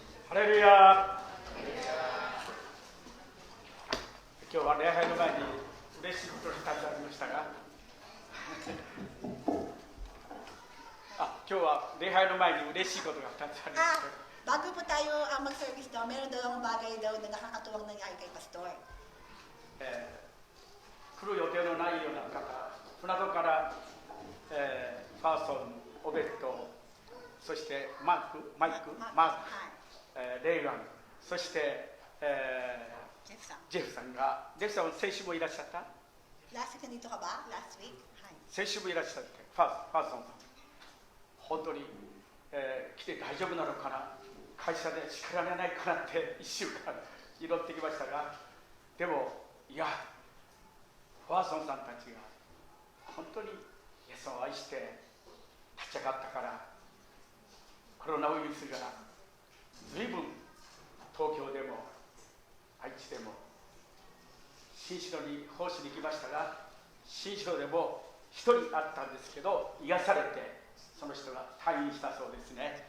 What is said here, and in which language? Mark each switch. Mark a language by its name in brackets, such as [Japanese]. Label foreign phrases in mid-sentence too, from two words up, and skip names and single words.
[Japanese] ハレルヤ。今日は礼拝の前に嬉しいことが2つありましたが今日は礼拝の前に嬉しいことが2つありました。 [Filipino] Bago po tayo mag-service daw, meron dalawang bagay daw na nakakatuwang nangyari kay Pastor. [Japanese] 来る予定のないような方、船戸から、ファーソン、オベット、そしてマイク、レイガン、そして、ジェフさんが、ジェフさんは先週もいらっしゃった？ [English] Last week [Filipino] nandito ka ba? [English] Last week? [Japanese] 先週もいらっしゃって、ファーソンさん、本当に、来て大丈夫なのかな、会社で叱られないかなって1週間祈ってきましたが、でも、いや、ファーソンさんたちが本当にイエスを愛して立ち上がったから、コロナウイルスが随分東京でも愛知でも新城に奉仕に行きましたが、新城でも一人あったんですけど癒されて、その人が退院したそうですね。